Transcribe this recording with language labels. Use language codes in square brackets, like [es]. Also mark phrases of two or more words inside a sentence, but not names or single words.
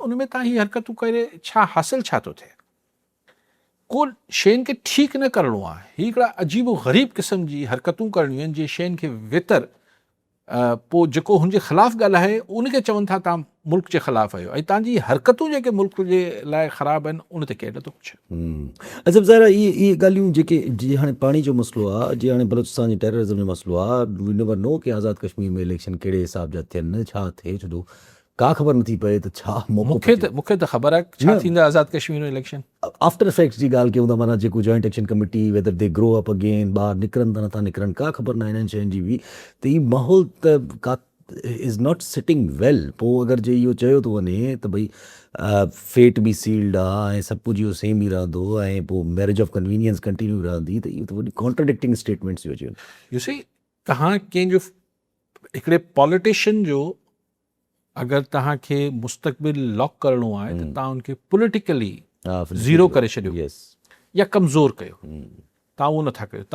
[sd] उन में तव्हां हीअ हरकतूं करे छा हासिल छा थो थिए? को शयुनि खे ठीकु न करिणो आहे, हीअ हिकिड़ा अजीब ग़रीब क़िस्म जी हरकतूं करणियूं आहिनि जीअं शयुनि खे वेतर पोइ जेको हुनजे ख़िलाफ़ु ॻाल्हाए उनखे चवनि था तव्हां मुल्क जे ख़िलाफ़ु आहियो, ऐं तव्हांजी हरकतूं जेके मुल्क जे लाइ ख़राबु आहिनि उन ते केर नथो पुछे। अच्छा ज़ाहिर इहे ॻाल्हियूं जेके जीअं हाणे पाणी जो मसइलो आहे, जीअं हाणे बलोचिस्तान जी टेररिज़म जो मसइलो आहे, [en] we never know [sd] कि आज़ाद कश्मीर में इलेक्शन कहिड़े हिसाब जा थियनि, छा थिए, छो का ख़बर नथी पए त छा मूंखे त ख़बर आहे छा थींदा आज़ाद कश्मीर में इलेक्शन। [en] after effects [sd] जी ॻाल्हि कयूं था, माना जेको [en] joint action committee whether they grow up again, [sd] ॿाहिरि निकिरनि था नथा निकिरनि, का ख़बर न आहे हिननि शयुनि जी बि। त हीउ माहौल त का [en] is not sitting well. [sd] पोइ अगरि जे इहो चयो थो वञे त भई फेट बि सील्ड आहे ऐं सभु कुझु इहो सेम ई रहंदो ऐं पोइ [en] marriage of convenience continue [sd] रहंदी, त इहो त वॾी [en] contradicting statements [sd] थी अचनि। [en] you see [sd] तव्हां कंहिंजो हिकिड़े पॉलिटिशियन जो अगरि तव्हांखे मुस्तक़बिल लॉक करिणो आहे त तव्हां उनखे [en] politically zero [sd] करे छॾियो या कमज़ोर कयो, तव्हां उहो नथा कयो।